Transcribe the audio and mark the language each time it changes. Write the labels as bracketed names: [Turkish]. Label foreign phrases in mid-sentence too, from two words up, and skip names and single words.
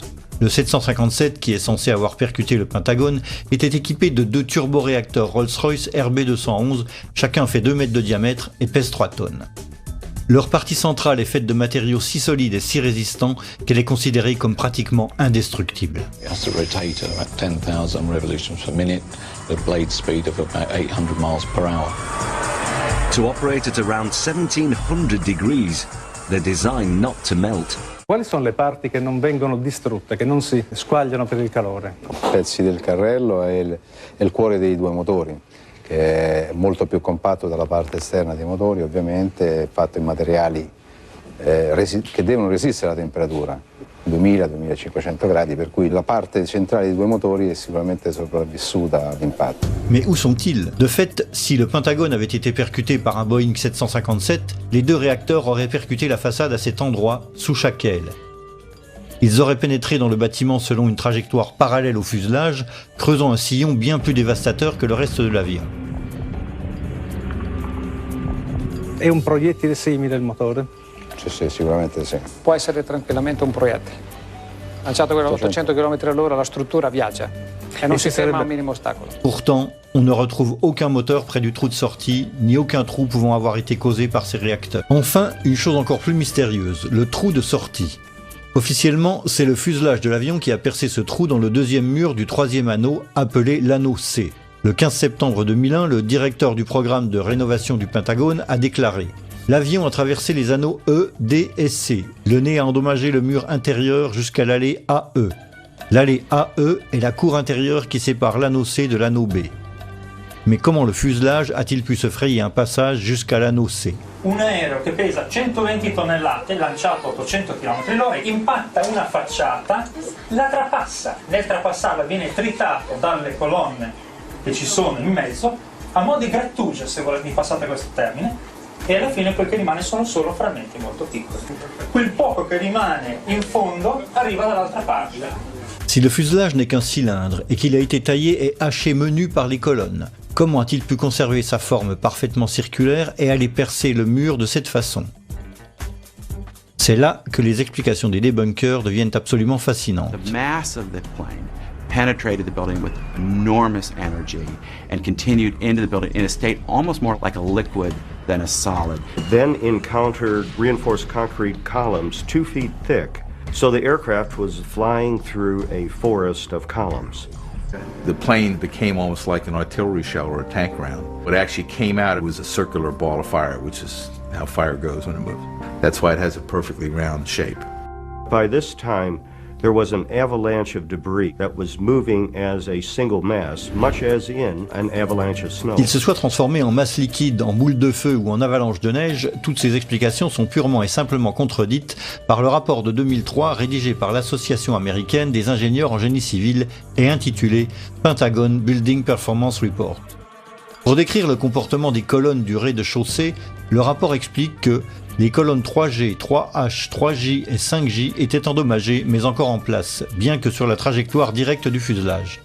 [French] Le 757, qui est censé avoir percuté le Pentagone, était équipé de 2 turboréacteurs Rolls-Royce RB211, chacun fait 2 mètres de diamètre et pèse 3 tonnes. Leur partie centrale est faite de matériaux si solides et si résistants qu'elle est considérée comme pratiquement indestructible. [English] Has to rotate at 10,000 revolutions per minute, the blade speed of about 800 miles per hour. To operate at around 1700 degrees, they're designed not to melt. [Italian] Quali sono le parti che non vengono distrutte, che non si squagliano per il calore? Pezzi del carrello e il cuore dei 2 motori, che è molto più compatto dalla parte esterna dei motori, ovviamente è fatto in materiali che devono resistere alla temperatura, 2000-2500 gradi, per cui la parte centrale dei 2 motori è sicuramente sopravvissuta all'impatto. [French] Mais où sont-ils? De fait, si le Pentagone avait été percuté par un Boeing 757, les 2 réacteurs auraient percuté la façade à cet endroit, sous chaque aile. Ils auraient pénétré dans le bâtiment selon une trajectoire parallèle au fuselage, creusant un sillon bien plus dévastateur que le reste de l'avion. [Italian] È un proiettile simile il motore? Sì, sicuramente sì. Può essere tranquillamente un proiettile. Lanciato a 800 km all'ora, la struttura viaggia e non si ferma a un minimo ostacolo. [French] Pourtant, on ne retrouve aucun moteur près du trou de sortie, ni aucun trou pouvant avoir été causé par ces réacteurs. Enfin, une chose encore plus mystérieuse, le trou de sortie. Officiellement, c'est le fuselage de l'avion qui a percé ce trou dans le 2e mur du 3e anneau, appelé l'anneau C. Le 15 septembre 2001, le directeur du programme de rénovation du Pentagone a déclaré « L'avion a traversé les anneaux E, D et C. Le nez a endommagé le mur intérieur jusqu'à l'allée AE. L'allée AE est la cour intérieure qui sépare l'anneau C de l'anneau B. » Mais comment le fuselage a-t-il pu se frayer un passage jusqu'à l'anneau C? [Italian] Un aereo che pesa 120 tonnellate, lanciato a 800 km/h, impatta una facciata, la trapassa. Nel trapassarla viene tritato dalle colonne che ci sono in mezzo, a mo' di grattugia, se volete, passate questo termine, e alla fine quel che rimane sono solo frammenti molto piccoli. Quel poco che rimane in fondo arriva dall'altra parte. [French] Si le fuselage n'est qu'un cylindre et qu'il a été taillé et haché menu par les colonnes, comment a-t-il pu conserver sa forme parfaitement circulaire et aller percer le mur de cette façon? C'est là que les explications des débunkers deviennent absolument fascinantes. [English] The mass of the plane penetrated the building with enormous energy and continued into the building in a state almost more like a liquid than a solid. Then encountered reinforced concrete columns 2 feet thick. So the aircraft was flying through a forest of columns. The plane became almost like an artillery shell or a tank round. What actually came out, it was a circular ball of fire, which is how fire goes when it moves. That's why it has a perfectly round shape. By this time, there was an avalanche of debris that was moving as a single mass, much as in an avalanche of snow. [French] Qu'il se soit transformé en masse liquide, en boule de feu ou en avalanche de neige, toutes ces explications sont purement et simplement contredites par le rapport de 2003 rédigé par l'Association américaine des ingénieurs en génie civil et intitulé Pentagon Building Performance Report. Pour décrire le comportement des colonnes du rez-de-chaussée, le rapport explique que les colonnes 3G, 3H, 3J et 5J étaient endommagées mais encore en place, bien que sur la trajectoire directe du fuselage.